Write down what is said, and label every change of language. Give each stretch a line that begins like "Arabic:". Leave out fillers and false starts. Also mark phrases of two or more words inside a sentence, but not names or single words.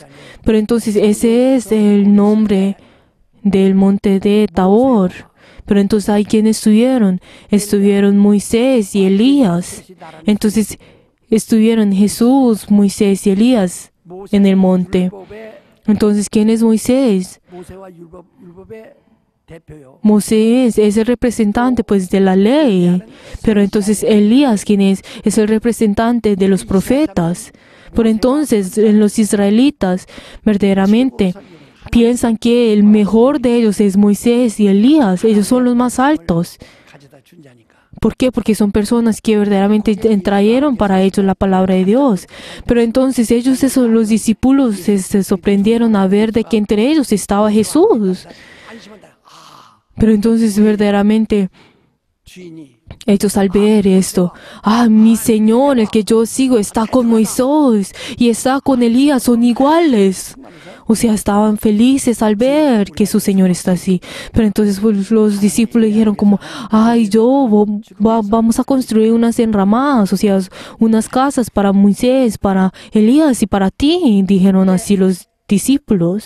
Spanish: Pero entonces ese es el nombre del monte de Tabor. Pero entonces hay quienes estuvieron Moisés y Elías. Entonces estuvieron Jesús, Moisés y Elías en el monte. Entonces, ¿quién es Moisés?
Korean: 모세와 율법의 대표요.
Spanish: Moisés es el representante pues de la ley. Pero entonces Elías, ¿quién es? Es el representante de los profetas. Por entonces los israelitas verdaderamente piensan que el mejor de ellos es Moisés y Elías. Ellos son los más altos.
Korean: 가져다 준 자니까.
Spanish: ¿Por qué? Porque son personas que verdaderamente trajeron para ellos la palabra de Dios. Pero entonces los discípulos se sorprendieron a ver de que entre ellos estaba Jesús.
Korean: 안심한다. 아,
Spanish: Pero entonces verdaderamente
Korean: 주인이
Spanish: Ellos al ver esto, mi Señor, el que yo sigo, está con Moisés y está con Elías, son iguales. O sea, estaban felices al ver que su Señor está así. Pero entonces pues, los discípulos dijeron como, vamos a construir unas enramadas, o sea, unas casas para Moisés, para Elías y para ti, dijeron así los discípulos.